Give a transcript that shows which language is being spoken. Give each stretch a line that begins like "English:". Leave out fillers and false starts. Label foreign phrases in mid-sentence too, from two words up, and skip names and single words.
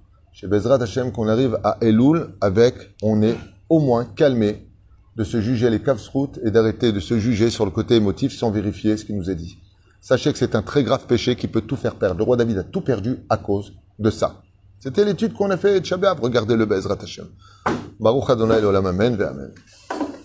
French: Chez
Hebrew: Bezrat Hashem,
French: qu'on arrive à Elul avec, on est au moins calmé de se juger les kavsrout et d'arrêter de se juger sur le côté émotif sans vérifier ce qui nous est dit. Sachez que c'est un très grave péché qui peut tout faire perdre. Le roi David a tout perdu à cause de ça. C'était l'étude qu'on a fait de Shabbat. Regardez le
Hebrew: Bezrat Hashem. Baruch Adonai l'olam, amen ve amen.